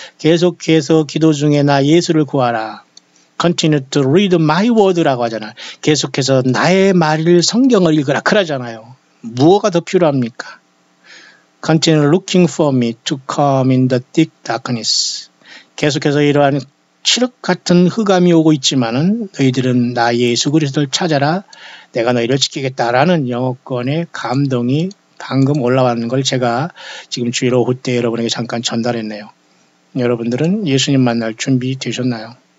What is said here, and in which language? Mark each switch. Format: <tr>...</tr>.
<ko>계속해서 기도 중에 나 예수를 구하라.</ko> <en>Continue to read my word라고</en> <ko>하잖아요. 계속해서 나의 말을 성경을 읽으라. 그러잖아요. 무엇가 더 필요합니까?</ko> <en>Continue looking for me to come in the thick darkness.</en> <ko>계속해서 이러한 칠흑 같은 흑암이 오고 있지만은 너희들은 나 예수 그리스도를 찾아라. 내가 너희를 지키겠다라는 영어권의 감동이 방금 올라왔는 걸 제가 지금 주일 오후 때 여러분에게 잠깐 전달했네요. 여러분들은 예수님 만날 준비 되셨나요?</ko>